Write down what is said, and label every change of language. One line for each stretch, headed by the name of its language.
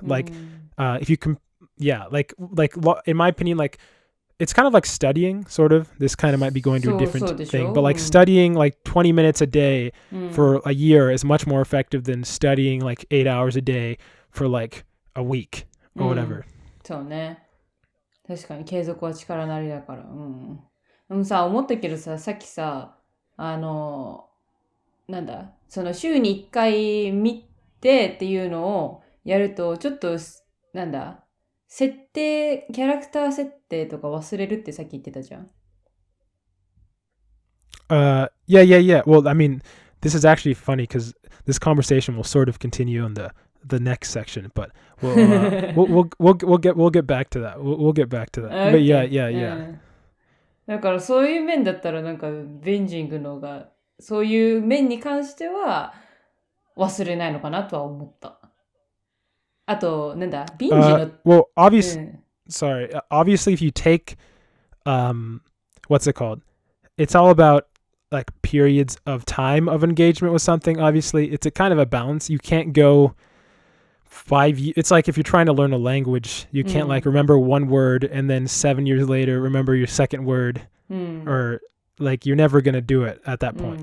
English: Like if you in my opinion, like it's kind of like studying, sort of. This kind of might be going to a different thing, but like studying like 20 minutes a day for a year is much more effective than studying like 8 hours a day for like a week or whatever.
Japanese: そうね。確かに継続は力なりだから。でもさ、思ったけどさ、さっきさ、なんだ、その週に1回見てっていうのをやると、ちょっと、なんだ、キャラクター設定とか忘れるってさっき言ってたじゃん。
English: Yeah. Well, I mean, this is actually funny because this conversation will sort of continue on the next section, but we'll get back to that. We'll get back to that. But yeah.
Japanese: だからそういう面だったらなんかベンジングのがそういう面に関しては忘れないのかなとは思った。あとなんだビンジの
English: well obviously obviously if you take what's it called? It's all about like periods of time of engagement with something. Obviously, it's a kind of a balance. You can't go 5 years. It's like if you're trying to learn a language, you can't like remember one word and then 7 years later remember your second word, or like you're never going to do it at that point.